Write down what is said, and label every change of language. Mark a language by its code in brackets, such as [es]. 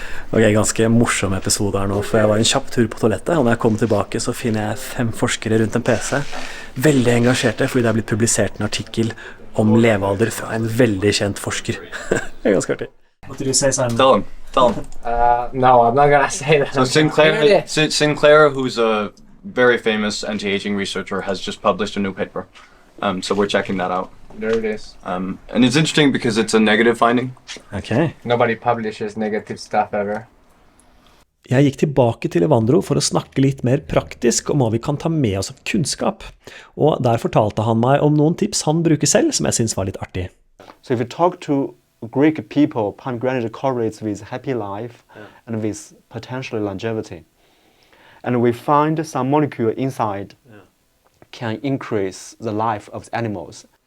[no] Ok, ganske morsom episode her nå, for jeg var en kjapp tur på toalettet, og når jeg kommer tilbake så finner jeg 5 forskere rundt en PC, veldig engasjerte, fordi det er blitt publisert en artikkel om levealder fra en veldig kjent forsker. Det er ganske artig. [en] What did you say, Simon? Tell him. No, I'm not gonna say that. So Sinclair, who's a very famous anti-aging researcher, has just published a new paper. So we're checking that out. There it is. And it's interesting because it's a negative finding. Okay. Nobody publishes negative stuff ever. [no] Jeg gikk tilbake til Evandro for å snakke litt mer praktisk om hva vi kan ta med oss av kunnskap. Og der fortalte han meg om noen tips han bruker selv, som jeg synes var litt artig. [en] So if you talk to Greek people, pomegranate correlates with happy life and with potentially longevity. And we find some molecule inside can increase the life of the animals.